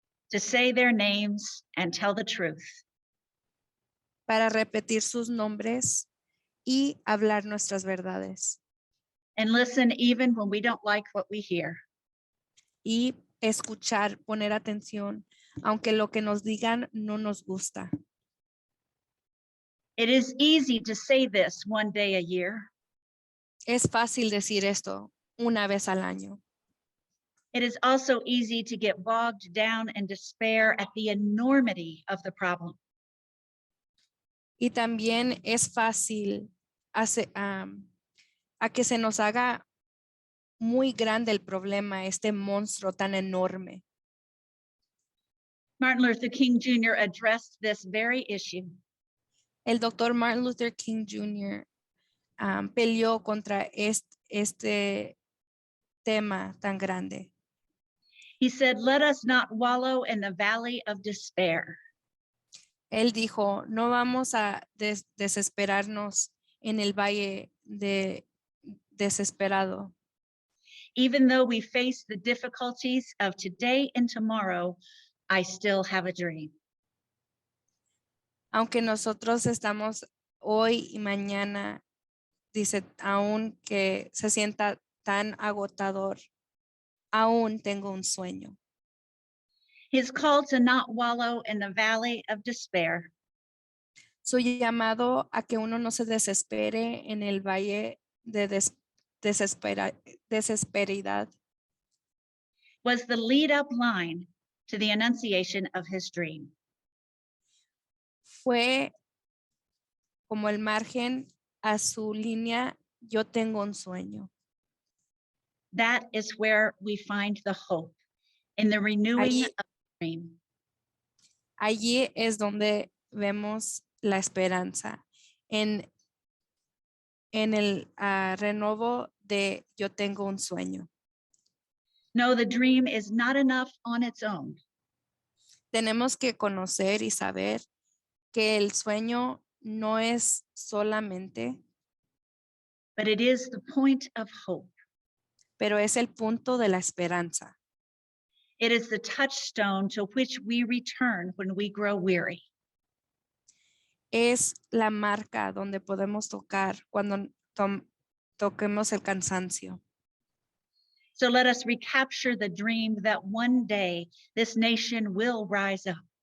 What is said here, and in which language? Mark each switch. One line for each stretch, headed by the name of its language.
English: to say their names and tell the truth,
Spanish: para repetir sus nombres y hablar nuestras verdades
English: and listen even when we don't like what we hear.
Spanish: y escuchar, poner atención, aunque lo que nos digan no nos gusta.
English: It is easy to say this one day a year.
Spanish: Es fácil decir esto una vez al año.
English: It is also easy to get bogged down in despair at the enormity of the problem.
Spanish: Y también es fácil a que se nos haga muy grande el problema, este monstruo tan enorme.
English: Martin Luther King Jr. addressed this very issue.
Spanish: El doctor Martin Luther King Jr. Peleó contra este tema tan grande.
English: He said, "Let us not wallow in the valley of despair.
Spanish: Él dijo, no vamos a desesperarnos en el valle de desesperado.
English: Even though we face the difficulties of today and tomorrow, I still have a dream."
Spanish: Aunque nosotros estamos hoy y mañana, dice, aún que se sienta tan agotador, aún tengo un sueño.
English: His call to not wallow in the valley of despair
Spanish: Su llamado a que uno no se desespere en el valle de desesperidad
English: was the lead up line to the enunciation of his dream.
Spanish: fue como el margen a su línea, yo tengo un sueño.
English: That is where we find the hope, in the renewing
Spanish: Allí-
English: of the dream.
Spanish: Allí es donde vemos la esperanza, en el renovo de yo tengo un sueño.
English: No, the dream is not enough on its own.
Spanish: Tenemos que conocer y saber que el sueño no es solamente,
English: But it is the point of hope.
Spanish: pero es el punto de la esperanza.
English: It is the touchstone to which we return when we grow weary.
Spanish: Es la marca donde podemos tocar cuando toquemos el cansancio.
English: So let us recapture the dream that one day this nation will rise up.